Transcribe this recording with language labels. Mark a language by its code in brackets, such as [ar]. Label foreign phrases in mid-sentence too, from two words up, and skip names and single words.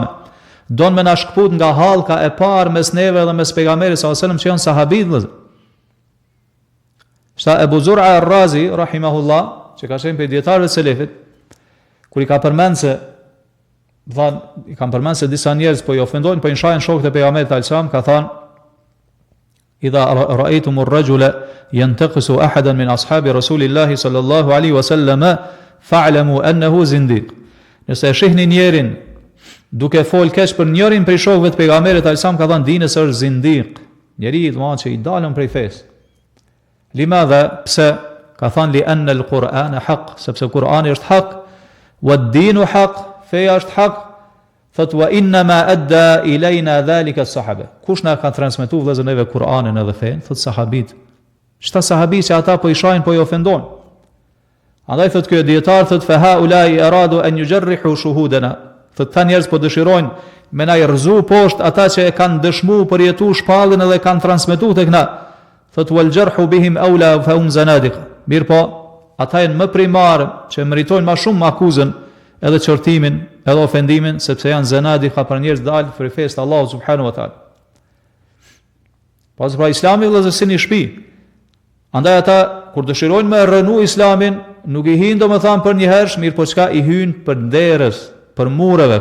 [sq] Don me na shkput nga hallka e parë mes neve dhe mes pejgamberit [ar] صلى الله عليه وسلم [sq] që janë sahabit, vëllazër. Shta Ebu Zur'a ar-Razi, rahimahullah, që ka qenë për dietarëve të selefit, kur i ka përmend se disa njerëz po i ofendojnë, po i nshajnë shokët e pejgamberit [ar] صلى الله عليه وسلم, [sq] ka thënë: [ar] "إذا رأيتم الرجل ينتقص أحدا من أصحاب رسول الله صلى الله عليه وسلم فاعلموا أنه زنديق." [sq] Nëse e shihni njerin duke fol keq për njërin prej shokëve të pejgamberit [ar] صلى الله عليه وسلم, [sq] ka thënë dini se është zindiq, njeriu domethënë që i dalën prej fesë. [ar] لماذا? [sq] Pse? Ka thënë [ar] لأن القرآن حق, [sq] sepse Kur'ani është hak, [ar] والدين حق, [sq] feja është hak. [ar] Thot وإنما أدى إلينا ذلك الصحابة. [sq] Kush na ka transmetuar vëllezër neve Kur'anin edhe fen? Thot sahabit. Çta sahabit që ata po i shajnë, po i ofendojnë. Andaj thot ky dietar, thot [ar] فهؤلاء أرادوا أن يجرحوا شهودنا. [sq] Thot ta njerëz po dëshirojnë me na i rrëzu poshtë ata që e kanë dëshmuar për jetu shpallën edhe kanë transmetuar tek na. [ar] Thot والجرح بهم أولى فهم زنادقة. [sq] Mirë po, ata janë më primar që meritojnë më shumë akuzën edhe çortimin, edhe ofendimin, sepse janë zanadiqa, për njerëz dalë për fesë të Allahut [ar] سبحانه وتعالى. [sq] Pas pra Islami vëllezër si një shtëpi. Andaj ata kur dëshirojnë me rënu Islamin, nuk i hyjnë domethënë për një herë, mirë po çka i hyjnë për derës, për mureve.